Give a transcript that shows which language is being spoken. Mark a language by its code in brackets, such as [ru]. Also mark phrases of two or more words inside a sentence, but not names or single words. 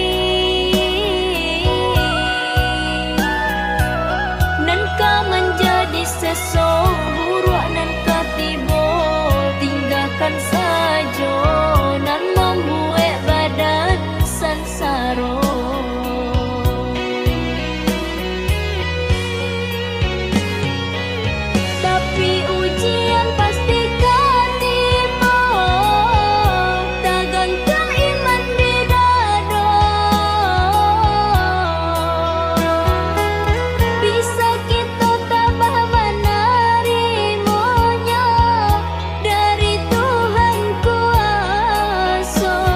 [min] Nan kau menjadi sesong buruk nan ketibo, tinggalkan saja nan membuat badan sansaro. [id] Tapi ujian pasti kan tiba, tergantung iman di dada. Bisa kita tabah menerimanya dari Tuhan kuasa.